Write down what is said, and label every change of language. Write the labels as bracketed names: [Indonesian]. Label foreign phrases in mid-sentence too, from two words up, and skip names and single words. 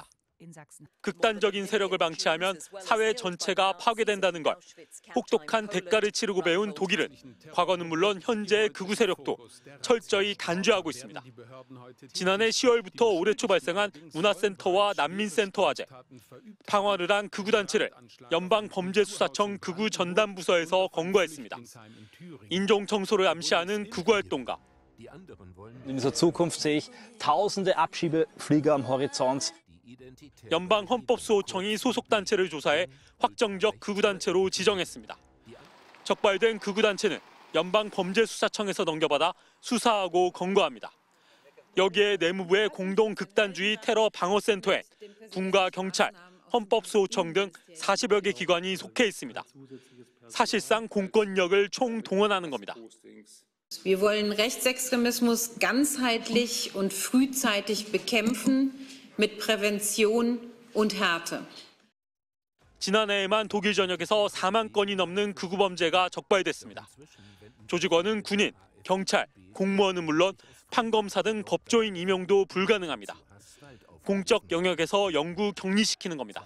[Korean] 극단적인 세력을 방치하면 사회 전체가 파괴된다는 걸 혹독한 대가를 치르고 배운 독일은 과거는 물론 현재의 극우 세력도 철저히 단죄하고 있습니다. 지난해 10월부터 올해 초 발생한 문화센터와 난민센터 화재, 방화를 한 극우 단체를 연방범죄수사청 극우 전담부서에서 검거했습니다. 인종 청소를 암시하는 극우 활동가. [German] In dieser Zukunft sehe ich tausende Abschiebeflieger am Horizont. [Korean] 연방헌법수호청이 소속 단체를 조사해 확정적 극우 단체로 지정했습니다. 적발된 극우 단체는 연방범죄수사청에서 넘겨받아 수사하고 검거합니다. 여기에 내무부의 공동 극단주의 테러 방어센터에 군과 경찰, 헌법수호청 등 40여 개 기관이 속해 있습니다. 사실상 공권력을 총동원하는 겁니다. [German] Wir wollen Rechtsextremismus ganzheitlich und frühzeitig bekämpfen mit Prävention und Härte. [Korean] 지난해에만 독일 전역에서 4만 건이 넘는 극우 범죄가 적발됐습니다. 조직원은 군인, 경찰, 공무원은 물론 판검사 등 법조인 임용도 불가능합니다. 공적 영역에서 영구 격리시키는 겁니다.